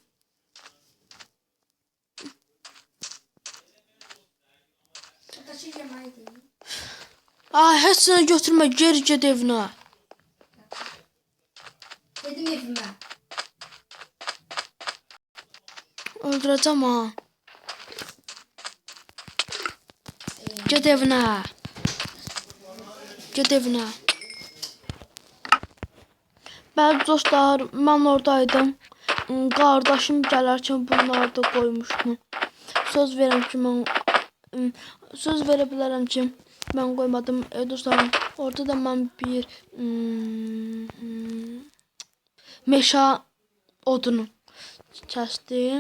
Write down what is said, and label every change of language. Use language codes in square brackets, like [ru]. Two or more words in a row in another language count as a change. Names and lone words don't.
[tr] Ay hepsini götürme geri git evine. Dedim evime. Öldüreceğim ha. Git evine. Git evine. [az] Bəli dostlar, mən oradaydım. Qardaşım gələrkən bunları da qoymuşdum. Söz verəm ki, söz verə bilərəm ki, mən qoymadım. Dostlarım, orada da mən bir meşə odunu kəsdim.